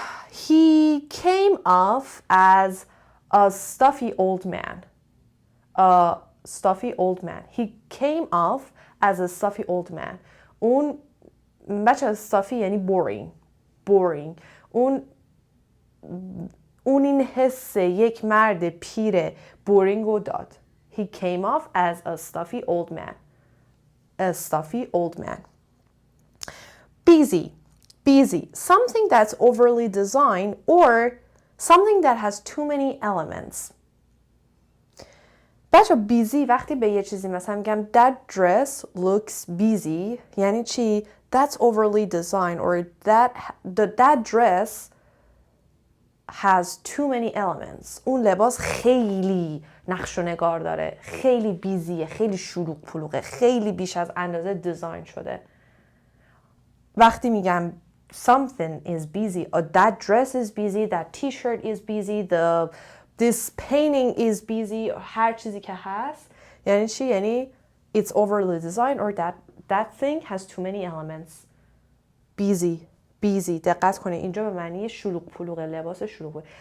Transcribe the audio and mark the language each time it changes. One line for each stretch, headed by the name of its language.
English: He came off as a stuffy old man. A stuffy old man. He came off as a stuffy old man. اون
Persian: بچه stuffy یعنی boring. اون این حس یک مرد پیر boring رو داد.
English: He came off as a stuffy old man. A stuffy old man. Busy. Something that's overly designed or something that has too many elements.
Persian: بچه
English: busy
Persian: وقتی به یه چیزی مثلا میگم
English: that dress looks busy
Persian: یعنی چی؟
English: That's overly designed or that dress has too many elements.
Persian: اون لباس خیلی نقش و نگار داره، خیلی بیزیه، خیلی شلوغ پلوغه، خیلی بیش از اندازه دیزاین شده. وقتی میگم
English: something is busy or that dress is busy, that t-shirt is busy, this painting is busy
Persian: هر چیزی که هست یعنی چی؟ یعنی
English: it's overly designed or that thing has too many elements.
Persian: busy دقت کنه اینجا به معنی شلوغ پلوغ لباس شلوغه.